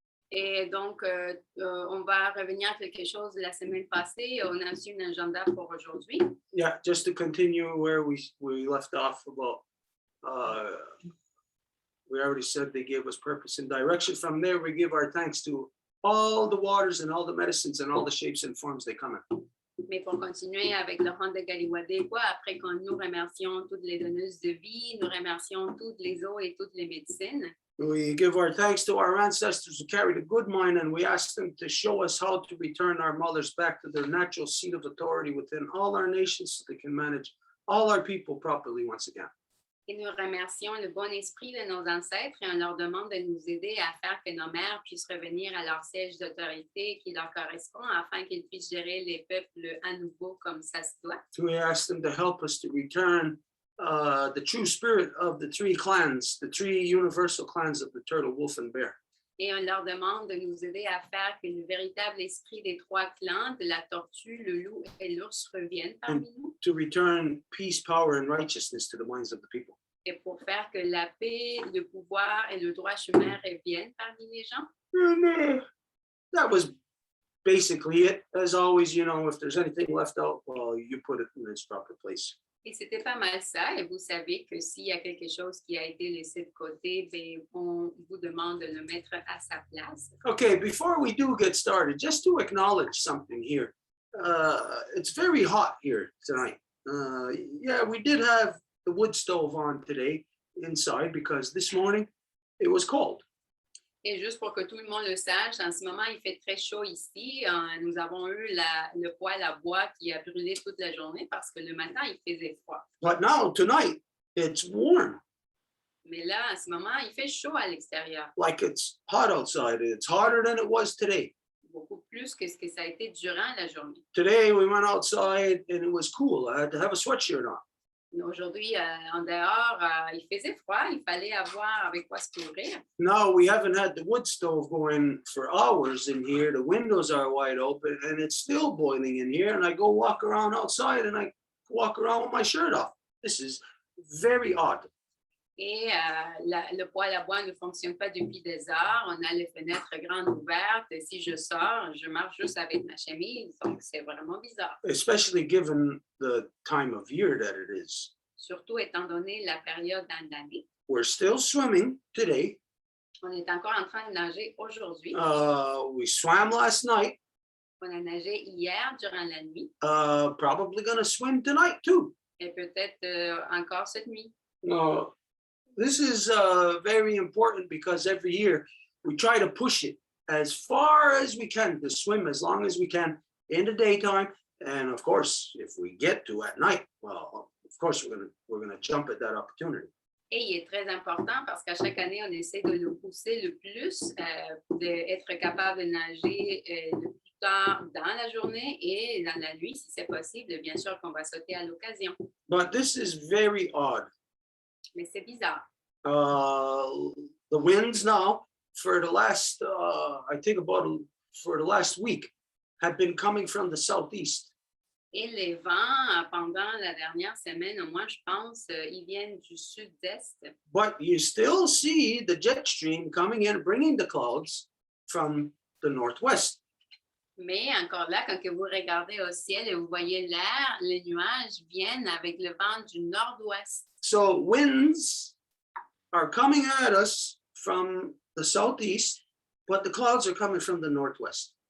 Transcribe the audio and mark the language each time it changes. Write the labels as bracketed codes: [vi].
[fr] Et donc, on va revenir à quelque chose de la semaine passée. On a aussi un agenda pour aujourd'hui. [en] Yeah, just to continue where we left off about, we already said they gave us purpose and direction. From there, we give our thanks to all the waters and all the medicines and all the shapes and forms they come in. [fr] Mais pour continuer avec le rang de Galiwadéquois, après que nous remercions toutes les donneuses de vie, nous remercions toutes les eaux et toutes les médecines. [en] We give our thanks to our ancestors who carried a good mind, and we ask them to show us how to return our mothers back to their natural seat of authority within all our nations, so they can manage all our people properly once again. [fr] Et nous remercions le bon esprit de nos ancêtres et on leur demande de nous aider à faire que nos mères puissent revenir à leur siège d'autorité qui leur correspond afin qu'ils puissent gérer les peuples à nouveau comme ça se doit. [en] We ask them to help us to return the true spirit of the three clans, the three universal clans of the turtle, wolf, and bear. [fr] Et on leur demande de nous aider à faire que le véritable esprit des trois clans, de la tortue, le loup et l'ours reviennent parmi nous. [en] To return peace, power, and righteousness to the minds of the people. [fr] Et pour faire que la paix, le pouvoir et le droit chemin reviennent parmi les gens. [en] And that was basically it. As always, you know, if there's anything left out, well, you put it in its proper place. [fr] Et c'était pas mal ça. Et vous savez que s'il y a quelque chose qui a été laissé de côté, ben, on vous demande de le mettre à sa place. [en] Okay, before we do get started, just to acknowledge something here. It's very hot here tonight. Yeah, we did have the wood stove on today inside because this morning it was cold. [fr] Et juste pour que tout le monde le sache, en ce moment, il fait très chaud ici. Nous avons eu le poêle à bois qui a brûlé toute la journée parce que le matin, il faisait froid. [en] But now, tonight, it's warm. [fr] Mais là, en ce moment, il fait chaud à l'extérieur. [en] Like it's hot outside. It's hotter than it was today. [fr] beaucoup plus que ce que ça a été durant la journée. [en] Today we went outside and it was cool. I had to have a sweatshirt on. [fr] Mais aujourd'hui, en dehors, il faisait froid, il fallait avoir avec quoi se couvrir. [en] Now we haven't had the wood stove going for hours in here. The windows are wide open and it's still boiling in here. And I go walk around outside and I walk around with my shirt off. This is very odd. [fr] Et le poêle à bois ne fonctionne pas depuis des heures. On a les fenêtres grandes ouvertes. Et si je sors, je marche juste avec ma chemise. Donc, c'est vraiment bizarre. [en] Especially given the time of year that it is. [fr] Surtout étant donné la période dans l'année. [en] We're still swimming today. [fr] On est encore en train de nager aujourd'hui. [en] We swam last night. [fr] On a nagé hier durant la nuit. [en] Probably gonna swim tonight too. [fr] Et peut-être encore cette nuit. [en] This is very important because every year we try to push it as far as we can to swim as long as we can in the daytime. And of course, if we get to at night, well, of course, we're gonna jump at that opportunity. [fr] Et il est très important parce qu'à chaque année, on essaie de le pousser le plus, d'être capable de nager le plus tard dans la journée et dans la nuit, si c'est possible. Bien sûr qu'on va sauter à l'occasion. [en] But this is very odd. [fr] Mais c'est bizarre. [en] The winds now for the last, I think for the last week, have been coming from the southeast. [fr] Et les vents, pendant la dernière semaine, au moins, je pense, ils viennent du sud-est. [en] But you still see the jet stream coming in, bringing the clouds from the northwest. [fr] Mais encore là, quand que vous regardez au ciel et vous voyez l'air, les nuages viennent avec le vent du nord-ouest. [en] So winds are coming at us from the southeast, but the clouds are coming from the northwest.